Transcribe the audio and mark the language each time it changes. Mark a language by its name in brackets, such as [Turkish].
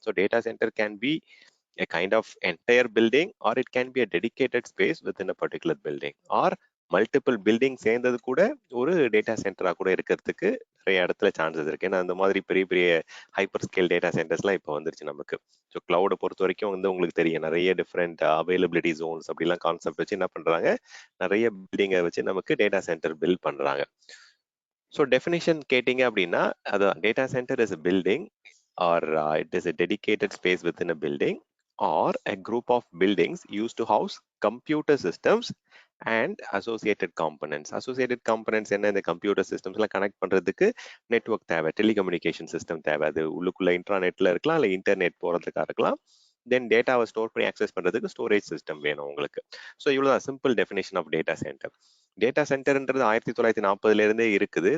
[English] so data center can be a kind of entire building, or it can be a dedicated space within a particular building, or [Tamil] multiple building சேர்ந்தது கூட ஒரு data சென்டரா கூட இருக்கிறதுக்கு நிறைய இடத்துல chances இருக்கு. ஏன்னா அந்த மாதிரி பெரிய பெரிய ஹைப்பர் ஸ்கேல் டேட்டா சென்டர்ஸ்லாம் இப்போ வந்துருச்சு நமக்கு. ஸோ கிளவுடை பொறுத்த வரைக்கும் வந்து உங்களுக்கு தெரியும், நிறைய டிஃப்ரெண்ட் அவைலபிலிட்டி ஜோன்ஸ் அப்படிலாம் கான்செப்ட் வச்சு என்ன பண்றாங்க, நிறைய பில்டிங்கை வச்சு நமக்கு டேட்டா சென்டர் பில்ட் பண்றாங்க. ஸோ டெஃபினிஷன் கேட்டீங்க அப்படின்னா, அதான் [English] Data center is a building, or it is a dedicated space within a building, or a group of buildings used to house computer systems and associated components. [Tamil] Associated components என்ன, இந்த computer சிஸ்டம்ஸ்லாம் connect பண்றதுக்கு network தேவை, telecommunication system தேவை. அது உள்ளுக்குள்ள இன்ட்ராநெட்ல இருக்கலாம், இல்லை internet போறதுக்காக இருக்கலாம். தென் டேட்டாவை ஸ்டோர் பண்ணி ஆக்சஸ் பண்றதுக்கு ஸ்டோரேஜ் சிஸ்டம் வேணும் உங்களுக்கு. ஸோ இவ்வளவுதான் [English] Simple definition of data center. [Tamil] Data சென்டர்ன்றது 1940 இருந்தே இருக்குது.